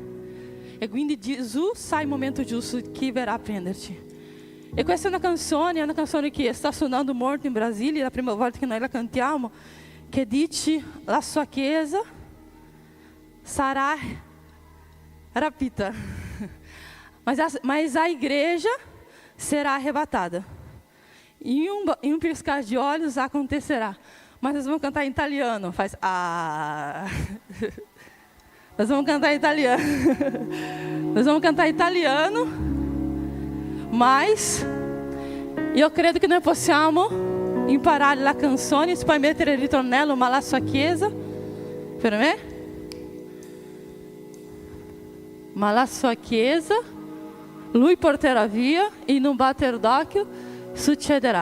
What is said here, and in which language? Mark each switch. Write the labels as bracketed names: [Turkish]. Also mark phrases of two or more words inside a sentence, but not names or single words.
[Italian] E quindi Gesù sa il momento giusto che verrà a prenderci. E questa è una canzone che sta suonando molto in Brasile, è la prima volta che noi la cantiamo, che dice: la sua chiesa sarà rapita, [Portuguese] mas a igreja será arrebatada. Em um piscar de olhos acontecerá. Mas nós vamos cantar em italiano. Faz ah. Nós vamos cantar em italiano. Nós vamos cantar em italiano. [Italian] Mas io credo che noi possiamo imparare la canzone. Si può mettere il ritornello, ma la sua chiesa, per me. Ma la sua chiesa, lui porterà via, in un batter d'occhio succederà.